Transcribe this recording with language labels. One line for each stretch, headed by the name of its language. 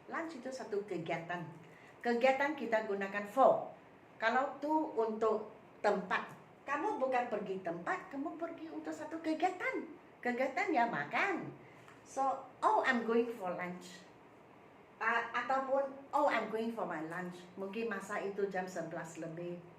Malay: Lunch itu satu kegiatan. Kegiatan kita gunakan for. Kalau to untuk tempat, kamu bukan pergi tempat, kamu pergi untuk satu kegiatan. Kegiatan ya makan.
English: So, oh, I'm going for lunch.
Malay: Ataupun,
English: oh, I'm going for my lunch.
Malay: Mungkin masa itu jam 11 lebih.